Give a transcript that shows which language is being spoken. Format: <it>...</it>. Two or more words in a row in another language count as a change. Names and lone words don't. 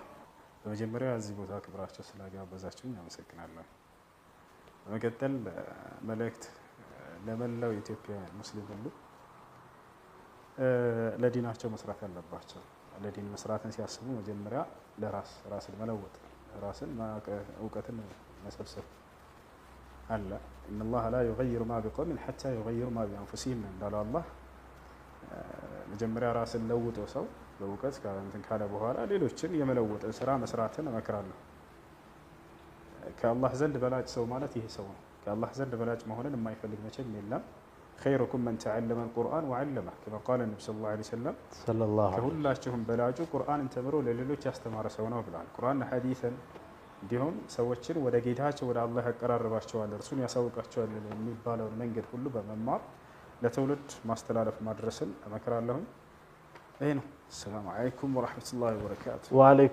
<am>በመጀመሪያ እዚህ ቦታ ክብራቸው ስላጋበዛችሁኝ አመሰግናለሁ። በመቀጠል መልእክት ለመላው ኢትዮጵያ ሙስሊም ሁሉ ለዲናቸው መስራት አለባቸው። ለዲን መስራትን ሲያስቡ መጀመሪያ ራስን መለወጥ ራስን እውቀትን መሰብሰብ አለ።</am> <ar>ان الله لا يغير ما بقوم حتى يغيروا ما بانفسهم</ar> <am>እንዳለው አላህ መጀመሪያ ራስን ለውጦ ሰው በእውቀት እንትን ካለ በኋላ ሌሎችን የመለወጥን ስራ መስራትን እመክራለሁ። ከአላህ ዘንድ በላጭ ሰው ማለት ይሄ ሰው ነው። ከአላህ ዘንድ በላጭ መሆንን የማይፈልግ መቼም የለም።</am> <ar>خيركم من تعلم القرآن وعلمه كما قال النبي صلى الله عليه وسلم</ar> <am>ከሁላችሁም በላጩ ቁርአንን ተምሮ ለሌሎች ያስተማረ ሰው ነው ብሏል። ቁርአን ሐዲስን እንዲሁም ሰዎችን ወደ ጌታቸው ወደ አላህ ያቀራርባቸዋል እርሱን ያሳውቃቸዋል የሚባለውን መንገድ ሁሉ በመማር ለትውልድ ማስተላለፍ ማድረስን እመክራለሁ። ይሄ ነው።</am> <ar>سلام عليكم ورحمة الله وبركاته።</ar>